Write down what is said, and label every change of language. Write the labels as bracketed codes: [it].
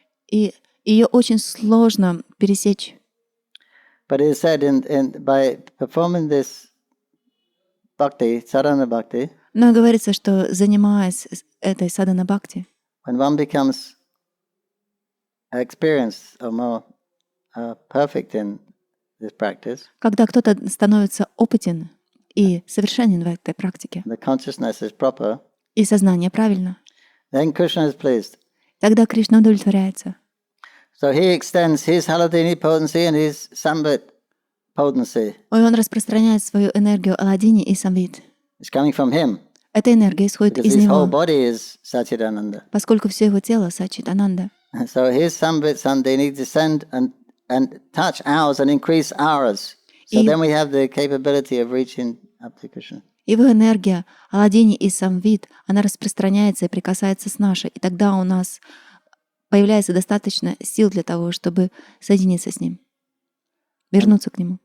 [ru] И ее очень сложно пересечь. [en] But it is said by performing this bhakti, sadhana bhakti, [ru] Но говорится, что занимаясь этой садхана бхакти, [en] when one becomes experienced or more perfect in this practice, [ru] когда кто-то становится опытен и совершенен в этой практике, [en] the consciousness is proper, [ru] и сознание правильно, [en] then Krishna is pleased. [ru] тогда Кришна удовлетворяется. [en] So he extends his Haladini potency and his Sambit potency. [ru] И он распространяет свою энергию Аладдини и Самвит. [en] It's coming from him. [ru] Эта энергия исходит [en] Because [ru] из [en] his whole [ru] него, [en] body is Satchidananda. [ru] поскольку все его тело Саччитананда. [en] So his Sambit Sandini descend and touch ours and increase ours. So then we have the capability of reaching up to Krishna. [ru] Его энергия Аладдини и Самвит, она распространяется и прикасается с нашей, и тогда у нас появляется достаточно сил для того, чтобы соединиться с ним, вернуться к нему.